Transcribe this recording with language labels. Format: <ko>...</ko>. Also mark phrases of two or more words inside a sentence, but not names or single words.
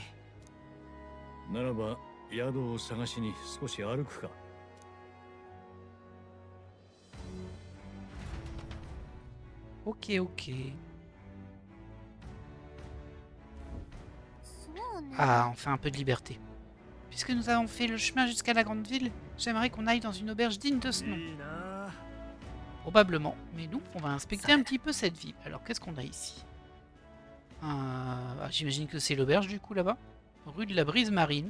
<ja>ならば宿を探しに少し歩くか。</ja> <fr>Ok, ok.</fr> <ja>そうね。</ja> <fr>Ah, enfin un peu de liberté. Puisque nous avons fait le chemin jusqu'à la grande ville, j'aimerais qu'on aille dans une auberge digne de ce nom. Probablement. Mais nous, on va inspecter un petit peu cette ville. Alors, qu'est-ce qu'on a ici? J'imagine que c'est l'auberge du coup là-bas. Rue de la Brise Marine.</fr>